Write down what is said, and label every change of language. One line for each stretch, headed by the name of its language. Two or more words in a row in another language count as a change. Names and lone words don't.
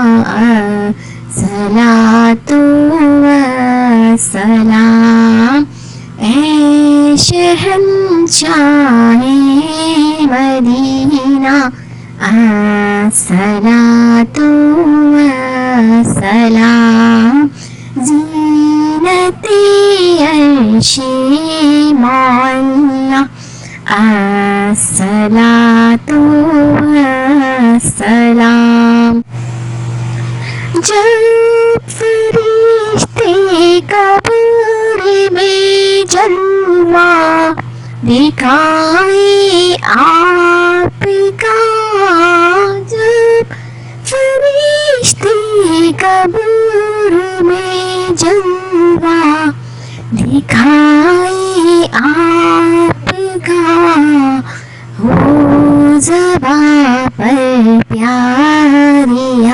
Arabic: الصلاۃ-و-السلام
Urdu: اے شہنشاہ مدینہ
Arabic: الصلاۃ-و-السلام
Urdu: زینتِ عرش
Arabic: الصلاۃ-و-السلام
Urdu: جب فرشتے قبر میں جلوہ دکھائے آپ کا جب فرشتے قبر میں جلوہ دکھائے آپ کا ہو زباں پر پیاری